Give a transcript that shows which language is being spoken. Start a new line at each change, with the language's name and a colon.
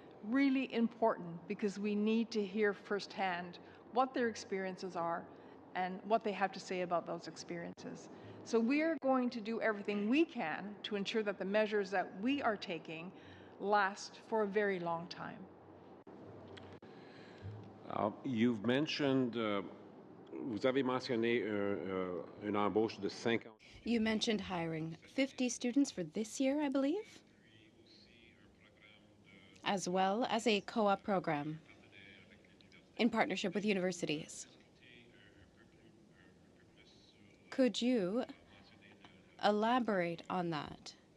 English: Really important, because we need to hear firsthand what their experiences are and what they have to say about those experiences. So we are going to do everything we can to ensure that the measures that we are taking last for a very long time. You've mentioned,
French: vous avez mentionné une embauche de 50.
English: You mentioned hiring 50 students for this year, I believe, as well as a co-op program in partnership with universities. Could you elaborate on that?